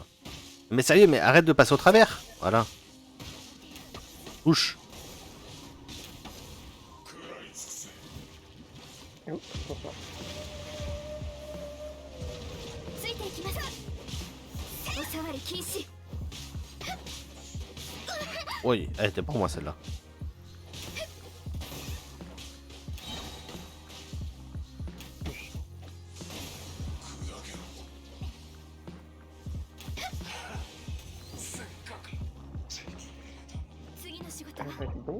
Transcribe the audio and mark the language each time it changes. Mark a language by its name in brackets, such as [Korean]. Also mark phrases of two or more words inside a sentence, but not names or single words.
[French] Mais sérieux, mais arrête de passer au travers. Voilà. Touche. Oh, bonsoir. [Japanese] ついていきますお触り禁止 [French] Oui, elle était pour moi celle-là. Ah, bah, dis donc.